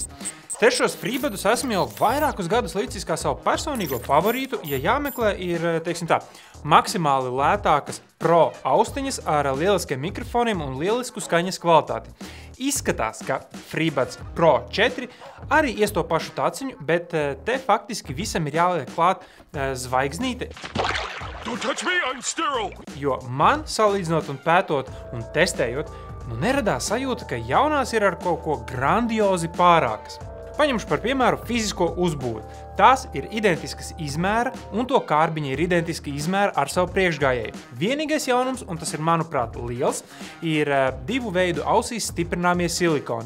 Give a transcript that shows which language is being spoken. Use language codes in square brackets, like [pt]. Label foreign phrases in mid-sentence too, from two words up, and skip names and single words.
[lv] Trešos FreeBudus esmu jau vairākus gadus licis kā savu personīgo favorītu, ja jāmeklē ir, teiksim tā, maksimāli lētākas Pro austiņas ar lieliskiem mikrofoniem un lielisku skaņas kvalitāti. Izskatās, ka FreeBuds Pro 4 arī ies to pašu taciņu, bet te faktiski visam ir jāliek klāt zvaigznīte. [en] Don't touch me, I'm sterile! [lv] Jo man, salīdzinot un pētot un testējot, nu neradās sajūta, ka jaunās ir ar kaut ko grandiozi pārākas. Paņemšu par piemēru fizisko uzbūvi. Tās ir identiskas izmēra, un to kārbiņa ir identiski izmēra ar savu priekšgājēju. Vienīgais jaunums, un tas ir, manuprāt, liels, ir divu veidu ausīs stiprināmie silikoni.